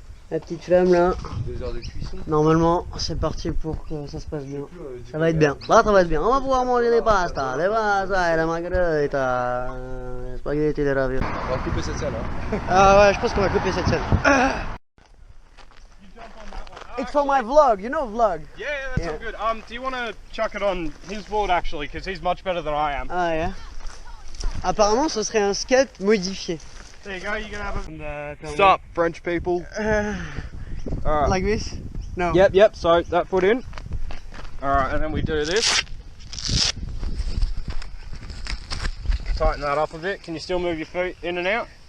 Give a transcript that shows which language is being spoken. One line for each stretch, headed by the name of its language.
French: La petite flamme là. 2 heures de cuisson. Normalement c'est parti pour que ça se passe bien. Ça va être bien. Là ça va être bien. On va pouvoir manger des pastas, des pasta, des margaritas, des spaghetti, des raviolis. On va couper cette salle hein. Ah ouais, je pense qu'on va couper cette scène.
English: It's for my vlog, you know vlog. Yeah, that's all good. Do you want to chuck it on his board actually, because he's much better than I am. Ah yeah.
French: Apparemment ce serait un skate modifié.
English: There you go, you can have it. Stop, French people. Alright. Like this? No. Yep, so that foot in. Alright, and then we do this. Tighten that up a bit. Can you still move your feet in and out?